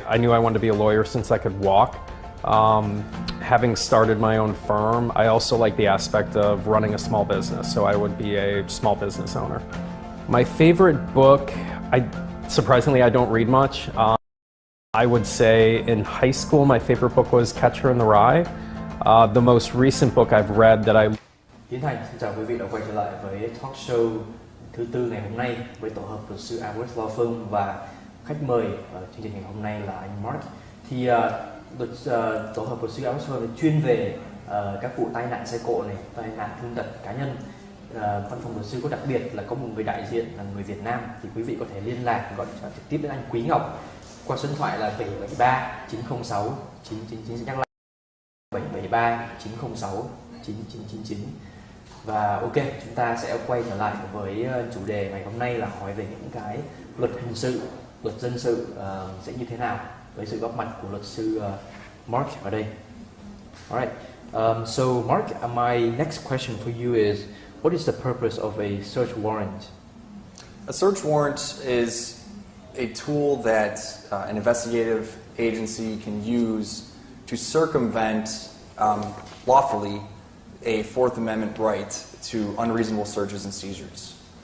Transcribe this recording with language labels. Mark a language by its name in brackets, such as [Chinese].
[English] I knew I wanted to be a lawyer since I could walk. Having started my own firm, I also like the aspect of running a small business, so I would be a small business owner. My favorite book, surprisingly, I don't read much. I would say in high school, my favorite book was Catcher in the Rye. The most recent book I've read that I... [Vietnamese] Tiến Thành, xin chào quý vị đã quay trở lại với talk show thứ tư ngày hôm nay với tổ hợp luật sư Average Law Firm, và khách mời ở chương trình ngày hôm nay là anh Mark. Thì tổ hợp luật sư Average Law Firm chuyên về các vụ tai nạn xe cộ này, tai nạn thương tật cá nhân. Văn phòng luật sư có đặc biệt là có một người đại diện là người Việt Nam, thì quý vị có thể liên lạc gọi trực tiếp đến anh Quý Ngọc qua số điện thoại là 773 906 9999, nhắc lại 773 906 9999. Và ok, chúng ta sẽ quay trở lại với chủ đề ngày hôm nay là hỏi về những cái luật hình sự, luật dân sự sẽ như thế nào với sự góp mặt của luật sư Mark ở đây. [English] Alright, so Mark, my next question for you is, what is the purpose of a search warrant? A search warrant is a tool that an investigative agency can use to circumvent lawfully a Fourth Amendment right to unreasonable searches and seizures.